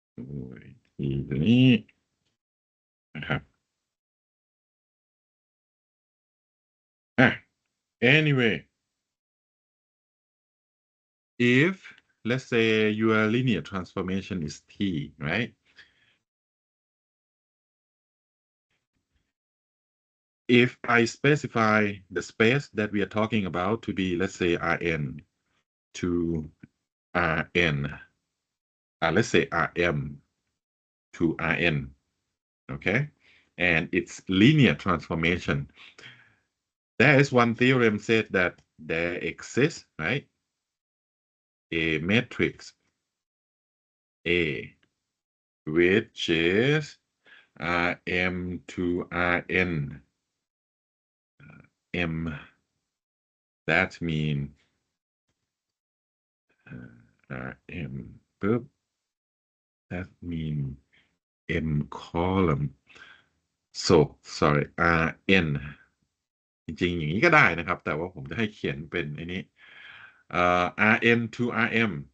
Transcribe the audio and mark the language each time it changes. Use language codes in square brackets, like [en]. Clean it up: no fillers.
[th] โอ้ยทีนี้นะครับ [en] anyway if let's say your linear transformation is t, right? If I specify the space that we are talking about to be, let's say, Rn to Rn, let's say Rm to Rn, okay? And it's linear transformation. There is one theorem said that there exists, right? A matrix A, which is Rm to Rn. M, that means Rm, boop, that means M column. So sorry, [th] Rn จริงๆอย่างนี้ก็ได้นะครับแต่ว่าผมจะให้เขียนเป็นไอ้นี้Rn to Rm.